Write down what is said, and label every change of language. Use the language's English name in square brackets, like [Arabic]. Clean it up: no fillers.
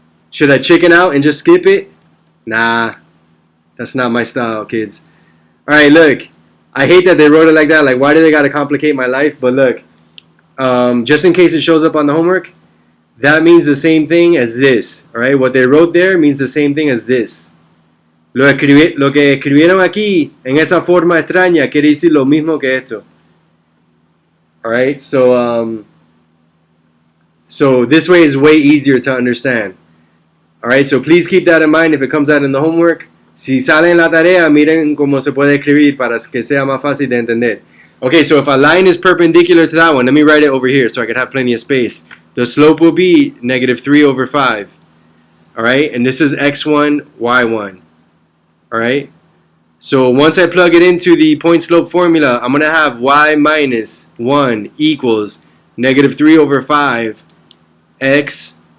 [English] Should I chicken out and just skip it? Nah, that's not my style, kids. Alright, look. I hate that they wrote it like that. Like, why do they gotta complicate my life? But look, just in case it shows up on the homework, that means the same thing as this. Alright, what they wrote there means the same thing as this. [Spanish] Lo que escribieron aquí en esa forma extraña quiere decir lo mismo que esto. [English] Alright, so this way is way easier to understand. Alright, so please keep that in mind if it comes out in the homework. [Spanish] Si sale en la tarea, miren cómo se puede escribir para que sea más fácil de entender. [English] Okay, so if a line is perpendicular to that one, let me write it over here so I can have plenty of space. The slope will be negative 3 over 5. Alright, and this is x1, y1. Alright, so once I plug it into the point slope formula, I'm going to have y minus 1 equals negative 3 over 5 x